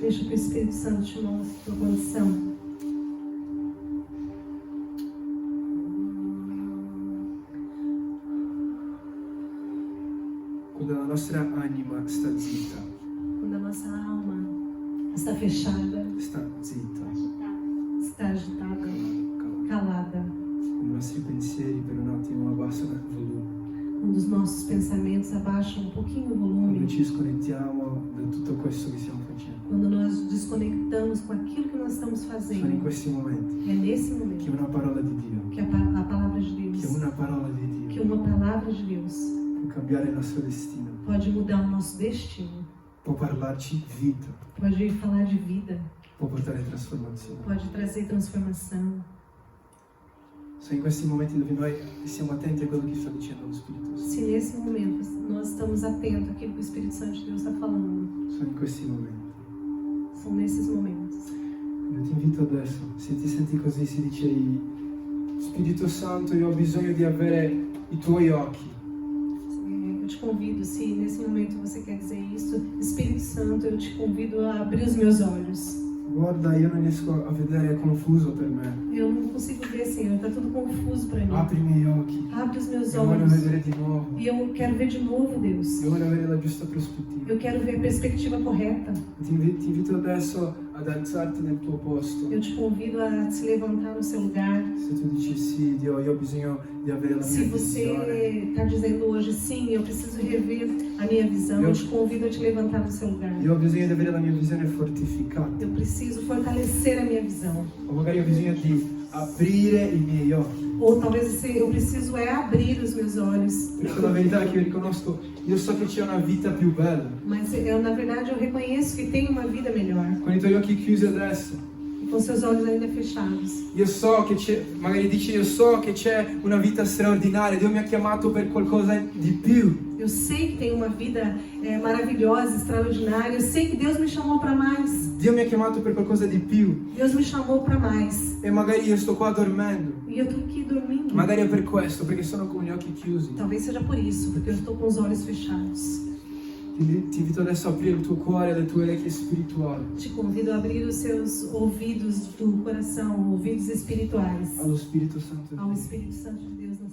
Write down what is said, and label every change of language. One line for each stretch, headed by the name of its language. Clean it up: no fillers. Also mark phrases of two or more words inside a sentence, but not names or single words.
Portuguese: Deixa que o Espírito Santo te mostre a tua condição.
Italian: Quando la nostra anima sta zitta,
Portuguese: Quando a nossa alma está fechada,
Italian: sta zitta,
Portuguese: está agitada,
Italian: calata.
Portuguese: calada,
Italian: Quando i nostri pensieri per un attimo abbassano il volume.
Portuguese: Quando os nossos pensamentos abaixam um pouquinho o quando volume,
Italian: ci sconnettiamo da tutto questo che stiamo facendo.
Portuguese: quando nós desconectamos com aquilo que nós estamos
Italian: Sono in
Portuguese: fazendo,
Italian: questi momenti
Portuguese: é nesse
Italian: che
Portuguese: momento
Italian: una parola di Dio,
Portuguese: que a palavra de Deus,
Italian: che una parola di
Portuguese: que
Italian: Dio
Portuguese: uma palavra de Deus
Italian: può cambiare il nostro destino,
Portuguese: pode mudar o nosso destino,
Italian: può parlarci vita,
Portuguese: pode falar de vida,
Italian: può portare trasformazione.
Portuguese: pode trazer transformação.
Italian: Sono in questi momenti dove noi siamo attenti a quello che sta dicendo lo Spirito Santo.
Portuguese: Se nesse momento nós estamos atentos àquilo que o Espírito Santo de Deus está falando,
Italian: Sono in questi momenti.
Portuguese: são nesses momentos.
Italian: Io ti invito adesso, se ti senti così, si dice Spirito Santo, io ho bisogno di avere i tuoi occhi.
Portuguese: Eu te convido, se nesse momento você quer dizer isso, Espírito Santo, eu te convido a abrir os meus olhos.
Italian: Guarda, io non riesco a vedere, è confuso per me.
Portuguese: Eu não consigo ver, Senhor, está tudo confuso para mim.
Italian: Apri i miei occhi.
Portuguese: Abre os meus
Italian: Io voglio
Portuguese: olhos.
Italian: vedere di nuovo.
Portuguese: E eu quero ver de novo, Deus.
Italian: Io voglio avere la giusta prospettiva.
Portuguese: Eu quero ver a perspectiva correta.
Italian: Ti invito adesso ad alzarti nel tuo posto.
Portuguese: Eu te convido a se levantar no seu lugar.
Italian: Se tu dici sì, Dio, io ho bisogno di avere la
Portuguese: Se
Italian: mia
Portuguese: você
Italian: visione.
Portuguese: está dizendo hoje, sim, eu preciso rever a minha visão, eu te convido a te levantar no seu lugar.
Italian: Io ho bisogno di avere la mia visione fortificata.
Portuguese: Eu preciso fortalecer a minha visão.
Italian: O magari ho bisogno di aprire i miei occhi.
Portuguese: Ou talvez eu preciso abrir os meus olhos.
Italian: Perché la verità è che io riconosco, io so che c'è una vita più bella.
Portuguese: Mas na verdade eu reconheço que tem uma vida melhor.
Italian: Con i tuoi occhi chiusi adesso,
Portuguese: E com seus olhos ainda fechados.
Italian: io so che c'è, magari dici, io so che c'è una vita straordinaria, Dio mi ha chiamato per qualcosa di più.
Portuguese: Eu sei que tem uma vida maravilhosa, extraordinária. Eu sei que Deus me chamou para mais.
Italian: Dio mi ha chiamato per qualcosa di più.
Portuguese: Deus me chamou para mais.
Italian: E magari io sto qua dormendo.
Portuguese: E eu tô aqui dormindo.
Italian: Magari è per questo, perché sono con gli occhi chiusi.
Portuguese: Talvez seja por isso, porque eu estou com os olhos fechados.
Italian: Ti invito adesso a aprire il tuo cuore e le tue orecchie spirituali
Portuguese: Te convido a abrir os seus ouvidos do coração, ouvidos espirituais,
Italian: allo Spirito Santo di
Portuguese: ao
Italian: Dio.
Portuguese: Espírito Santo de Deus.